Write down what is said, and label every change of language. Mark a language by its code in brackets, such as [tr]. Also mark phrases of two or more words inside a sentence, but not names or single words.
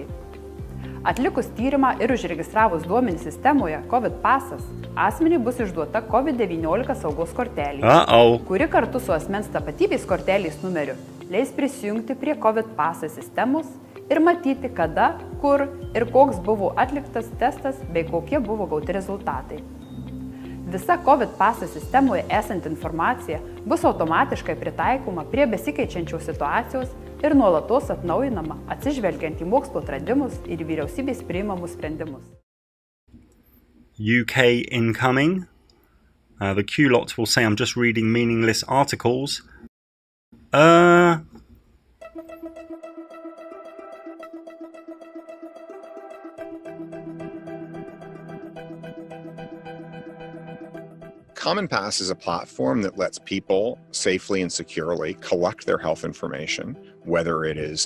[lt] Atlikus tyrimą ir užregistravus duomenį sistemoje COVID pasas, asmeniui bus išduota COVID-19 saugos kortelė, kuri kartu su asmens tapatybės kortelės numeriu leis prisijungti prie COVID pasas sistemos ir matyti, kada, kur ir koks buvo atliktas testas bei kokie buvo gauti rezultatai. Visa COVID pasas sistemoje esanti informacija bus automatiškai pritaikoma prie besikeičiančios situacijos ir nuolatos atnaujinama, atsižvelgiant į mokslo atradimus ir vyriausybės priimamus sprendimus. [en] UK incoming. The Q lot will say I'm just reading meaningless articles. Common Pass is a platform that lets people safely and securely collect their health information, whether it is